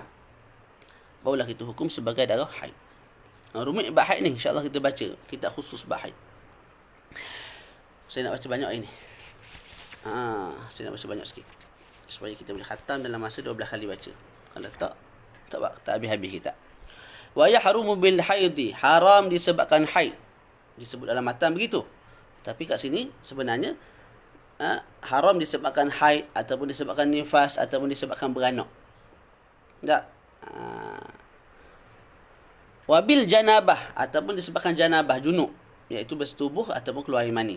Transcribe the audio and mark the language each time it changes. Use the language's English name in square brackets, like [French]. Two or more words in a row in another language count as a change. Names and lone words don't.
[Malay] Barulah kita hukum sebagai darah haid. Rumit bab haid ni [Arabic] إن شاء الله [Malay] kita baca kitab khusus bab haid. Saya nak baca banyak ini. Saya nak baca banyak sikit supaya kita boleh khatam dalam masa 12 kali baca. Kalau tak habis-habis kita. [Arabic] ويحرم بالحيض, [Malay] haram disebabkan haid. Disebut dalam matan begitu. Tapi kat sini sebenarnya haram disebabkan haid ataupun disebabkan nifas ataupun disebabkan beranak. Tak. [Arabic] وبالجنابة [Malay] ataupun disebabkan janabah junub, iaitu bersetubuh ataupun keluar air mani.